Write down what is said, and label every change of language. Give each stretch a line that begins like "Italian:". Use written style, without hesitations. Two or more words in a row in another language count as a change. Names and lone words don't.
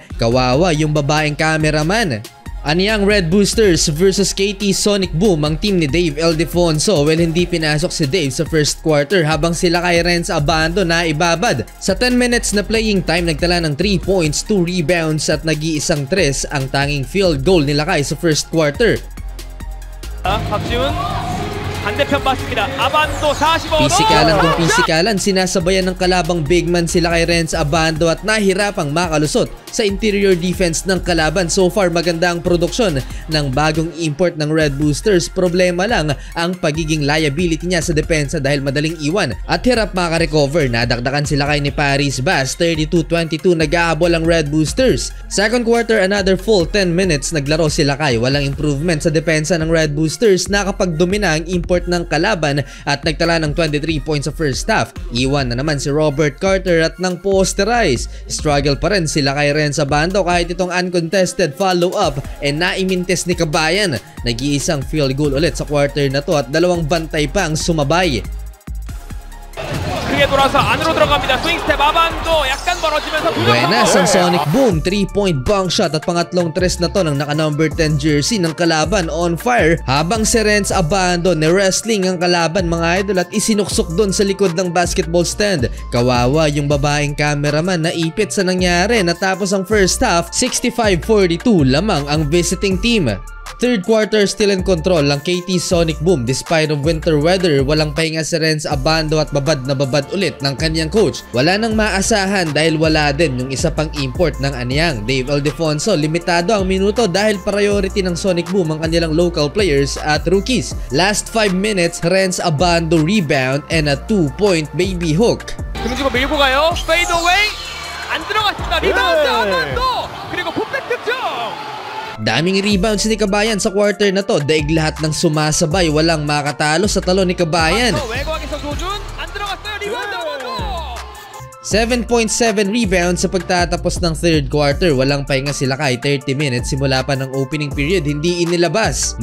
Filipino: Kawawa yung babaeng cameraman. Anyang Red Boosters versus KT Sonic Boom ang team ni Dave Ildefonso. Well, hindi pinasok si Dave sa
English: first quarter
Filipino: habang sila kay Renz Abando na ibabad. Sa 10 minutes na
English: playing time,
Filipino: nagtala ng 3 points, 2 rebounds at nag-iisang 3 ang tanging
English: field goal
Filipino: nila kay sa
English: first quarter.
Korean: 박지훈 반대편 봤습니다. 아반도 45도.
Filipino: Pisikalan, sinasabayan ng kalabang bigman sila kay Renz Abando at nahirapang makalusot sa
English: interior defense
Filipino: ng kalaban.
English: So far
Filipino: maganda ang produksyon ng bagong import ng Red Boosters. Problema lang ang pagiging liability niya sa depensa dahil madaling iwan at hirap makarecover. Nadakdakan sila kay ni Paris Bass, 32-22 nag-aabol ang Red Boosters.
English: Second quarter, another full 10 minutes
Filipino: naglaro sila kay. Walang improvement sa depensa ng Red Boosters. Nakapagdomina ang import ng kalaban at nagtala ng 23 points sa
English: first half.
Filipino: Iwan na naman si Robert Carter at nang posterize. Struggle pa rin sila kay Renz Abando kahit itong
English: uncontested follow-up
Filipino: naimintes ni Kabayan. Nag-iisang
English: field goal
Filipino: ulit sa quarter na to at dalawang bantay pa ang sumabay.
Korean: 돌아서 안으로 들어갑니다. 스윙 스텝 아반도 약간 멀어지면서
Filipino: Buenas ang Sonic Boom,
English: 3-point bunk shot
Filipino: at pangatlong tres na to ng naka
English: number 10 jersey
Filipino: ng kalaban
English: on fire
Filipino: habang si Renz Abando ni-wrestling ang kalaban mga idol at isinuksok doon sa likod ng
English: basketball stand.
Filipino: Kawawa yung babaeng cameraman na ipit sa nangyari. Natapos ang
English: first half,
Filipino: 65-42 lamang ang visiting team.
English: Third quarter still in control ang KT Sonic Boom despite of winter weather.
Filipino: Walang pahinga si Renz Abando at babad na babad ulit ng kanyang coach. Wala nang maasahan dahil wala din yung isa pang import ng Anyang, Dave Ildefonso. Limitado ang minuto dahil priority ng Sonic Boom ang kanilang
English: local players
Filipino: at rookies.
English: Last 5 minutes, Renz Abando rebound and a 2-point baby hook.
Korean: 등지고 밀고 가요. 페이드 어웨이 안 들어갔습니다. 리바운드 아반도 그리고 풋백 득점.
Filipino: Daming rebounds ni Kabayan sa quarter na to. Daig lahat ng sumasabay, walang makatalo sa talo ni Kabayan. 7.7 rebounds sa pagtatapos ng
English: third quarter.
Filipino: Walang pahinga sila kay
English: 30 minutes
Filipino: simula pa ng
English: opening period,
Filipino: hindi inilabas.